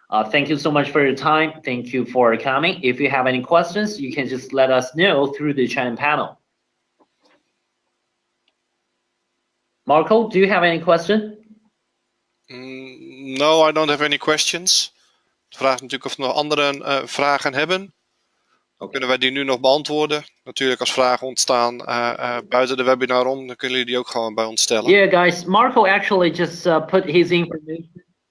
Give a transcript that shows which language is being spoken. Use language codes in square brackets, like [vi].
[en] Thank you so much for your time. Thank you for coming. If you have any questions, you can just let us know through the chat panel. Marco, do you have any question? No, I don't have any questions. [nl] Het vraagt natuurlijk of we nog andere vragen hebben. Dan kunnen wij die nu nog beantwoorden. Natuurlijk als vragen ontstaan buiten de webinar om, dan kunnen jullie die ook gewoon bij ons stellen. [en] Yeah, guys, Marco actually just put his information.